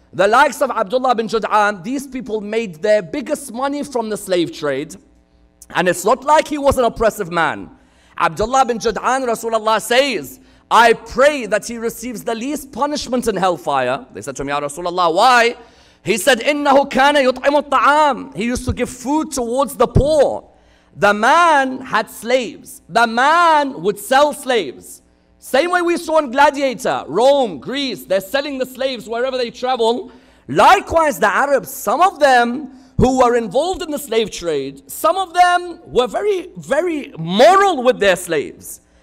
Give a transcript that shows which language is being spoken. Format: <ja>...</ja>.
<en>The likes of Abdullah bin Jud'an, these people made their biggest money from the slave trade. And it's not like he was an oppressive man. Abdullah bin Jud'an, Rasulullah says, I pray that he receives the least punishment in hellfire. They said to him, Ya Rasulullah, why? He said,</en> <ar>إِنَّهُ كَانَ يُطْعِمُ الطَّعَامِ.</ar> <en>He used to give food towards the poor. The man had slaves. The man would sell slaves. Same way we saw in Gladiator, Rome, Greece, they're selling the slaves wherever they travel. Likewise, the Arabs, some of them who were involved in the slave trade, some of them were very, very moral with their slaves.</en>